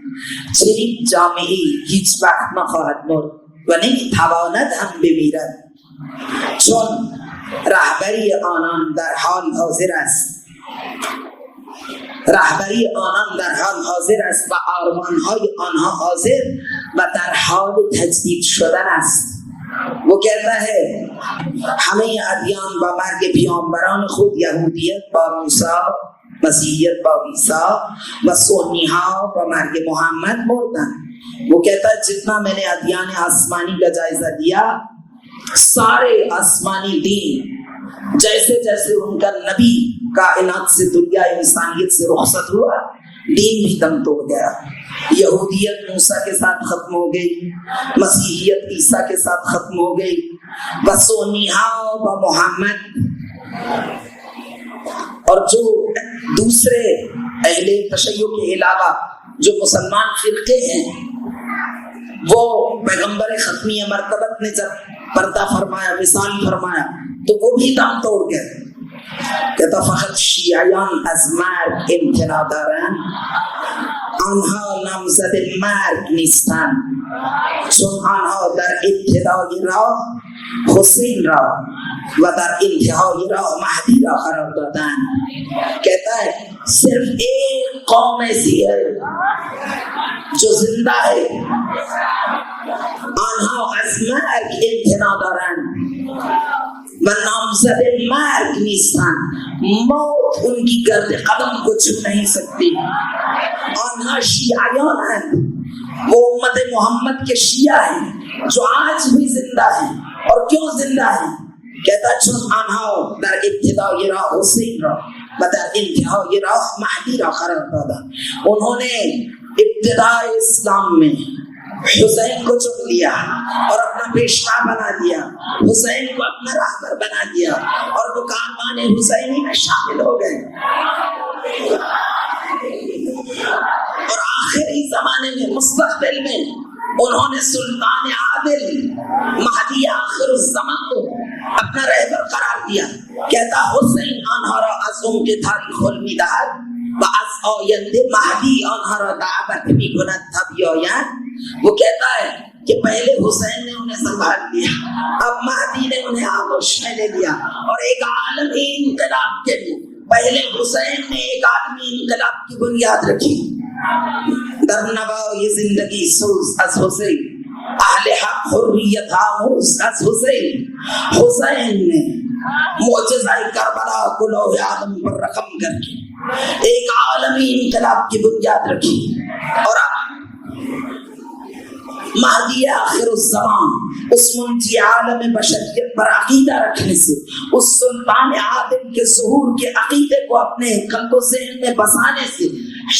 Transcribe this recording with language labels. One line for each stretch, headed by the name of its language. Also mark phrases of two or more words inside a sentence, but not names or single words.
Persian: چنین جامعه‌ای هیچ وقت نخواهد مرد و نمی‌تواند هم بمیرد، چون رهبری آنان در حال حاضر است، رهبری آنان در حال حاضر است و آرمان‌های آنها حاضر و در حال تجدید شدن است.
Urdu: وہ کہتا ہے
Persian: ہمیں ادیان با مرگ پیامبران خود، یہودیت با موسی، مسیحیت با عیسی و سنی ها با مرگ محمد مردن.
Urdu: وہ کہتا ہے جتنا میں نے ادیان آسمانی کا جائزہ دیا، سارے آسمانی دین جیسے جیسے ان کا نبی کائنات سے، دنیا انسانیت سے رخصت ہوا، دین بھی دم توڑ گیا. یہودیت موسیٰ کے ساتھ ختم ہو گئی، مسیحیت عیسیٰ کے ساتھ ختم ہو گئی، وسونیہا و محمد. اور جو دوسرے اہل تشیع کے علاوہ جو مسلمان فرقے ہیں، وہ پیغمبر ختمی مرتبت نے جب پردہ فرمایا، وصال فرمایا، تو وہ بھی دم توڑ گئے.
Persian: کہتا فقط شیعیان از مرگ امتناع دارند، آنها نامزد مرگ نیستند، چون آنها در ابتدای راه حسین را و در انتهای راه مہدی را قرار دادند.
Urdu: کہتا ہے صرف ایک قوم ایسی ہے جو زندہ ہے،
Persian: آنها از مرگ امتناع دارند و نامزد مرگ نیستند،
Urdu: موت ان کی گرد قدم کو چھو نہیں سکتی.
Persian: آنها شیعیان
Urdu: ہیں، وہ امت محمد کے شیعہ ہیں جو آج بھی زندہ ہیں. اور کیوں زندہ ہیں؟
Persian: کہتا چون آنها در ابتدای راه حسین را و در انتهای راه مهدی را قرار دادا.
Urdu: انہوں نے ابتداء اسلام میں حسین کو چن لیا اور اپنا پیشوا بنا دیا، حسین کو اپنا رہبر بنا دیا، اور وہ کاروان حسینی میں شامل ہو گئے. اور آخری زمانے میں، مستقبل میں، انہوں نے سلطان عادل مہدی آخر الزمان کو اپنا رہبر قرار دیا.
Persian: کہتا حسین آنها را از عمق تاریخ حل می‌دهد و از آینده مہدی آنها را دعوت می‌کند تا بیایند.
Urdu: وہ کہتا ہے کہ پہلے حسین نے انہیں سنبھال لیا، اب مہدی نے انہیں آغوش میں لے لیا، اور ایک عالمی انقلاب کے لیے پہلے حسین نے ایک عالمی انقلاب کی بنیاد رکھی.
Persian: در نوای زندگی سوز از حسین، اہل حق حریت آموز از حسین.
Urdu: حسین نے معجزہ کربلا کو لوح آدم پر رقم کر کے ایک عالمی انقلاب کی بنیاد رکھی. اور اب مہدی آخر الزمان اس منجی عالم بشریت پر عقیدہ رکھنے سے، اس سلطان عادل کے ظہور کے عقیدے کو اپنے قلب و ذہن میں بسانے سے شیعہ